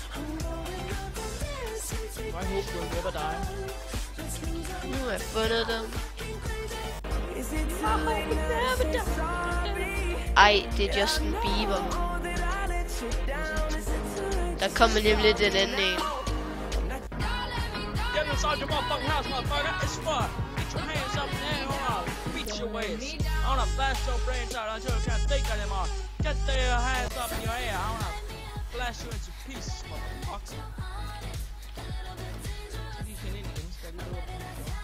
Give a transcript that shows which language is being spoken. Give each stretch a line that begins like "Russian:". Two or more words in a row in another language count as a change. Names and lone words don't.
Danish: Jeg håber, du vil hjælpe dig. Nu har jeg fundet dem. Ej, det er Justin Bieber. Der kommer nemlig den anden en.
English: Get inside your motherfucking house, motherfucker. It's fun. Get your hands up in the air, hold on. Beat your waist. I wanna blast your brains out until you can't think anymore. Get your hands up in your air. I wanna blast you into pieces, motherfucker.
Danish: Jeg kan ind igen, skal jeg lige lukke den.